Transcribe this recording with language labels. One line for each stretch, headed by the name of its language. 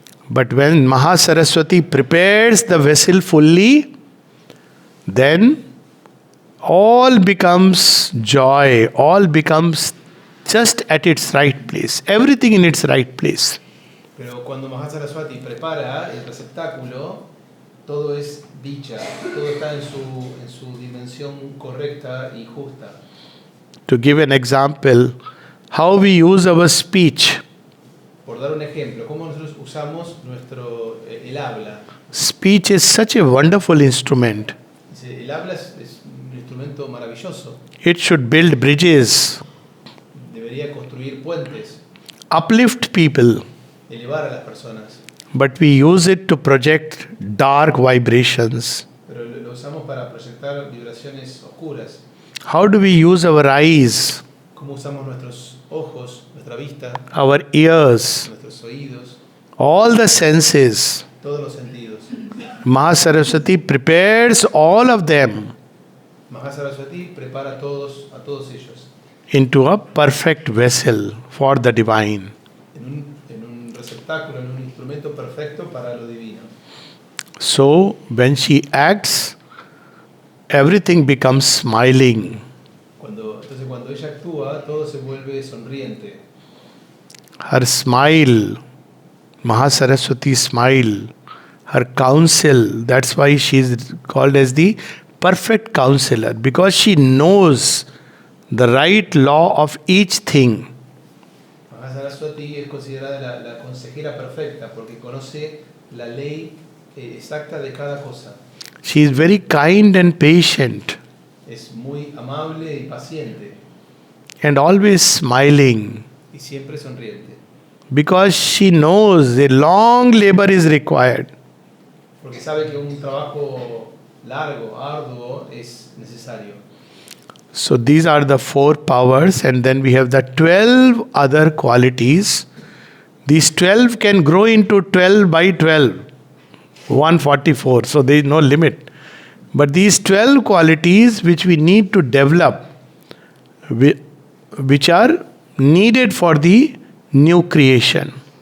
English: But when Mahasaraswati prepares the vessel fully, then all becomes joy, all becomes just at its right place, everything in its right place.
Spanish: Pero cuando Mahasaraswati prepara el receptáculo, todo es dicha, todo está en su dimensión correcta y justa.
English: To give an example, how we use our speech.
Spanish: Por dar un ejemplo, cómo nosotros usamos el habla.
English: Speech is such a wonderful instrument.
Spanish: El habla es un instrumento maravilloso.
English: It should build bridges,
Spanish: Debería construir puentes,
English: uplift people,
Spanish: elevar a las personas.
English: but we use it to project dark vibrations.
Spanish: Pero lo usamos para proyectar vibraciones oscuras.
English: How do we use our eyes,
Spanish: Cómo usamos nuestros ojos, nuestra vista,
English: our ears,
Spanish: nuestros oídos,
English: all the senses?
Spanish: todos los sentidos.
English: Mahasaraswati prepares all of them
Spanish: Mahasaraswati prepara a todos ellos
English: into a perfect vessel for the divine.
Spanish: en un receptáculo, en un instrumento perfecto para lo divino.
English: So when she acts, everything becomes smiling.
Spanish: Entonces cuando ella actúa, todo se vuelve sonriente.
English: Her smile, Mahasaraswati's smile, her counsel, that's why she is called as the perfect counselor, because she knows the right law of each thing.
Spanish: Mahasaraswati es considerada la consejera perfecta porque conoce la ley exacta de cada cosa.
English: She is very kind and patient
Spanish: Es muy amable y paciente
English: and always smiling,
Spanish: y siempre sonriente.
English: because she knows a long labor is required.
Spanish: Porque sabe que un trabajo largo, arduo, es necesario.
English: So these are the four powers, and then we have the 12 other qualities. These 12 can grow into 12 by 12, 144, so there is no limit. But these 12 qualities which we need to develop, which are needed for the new creation.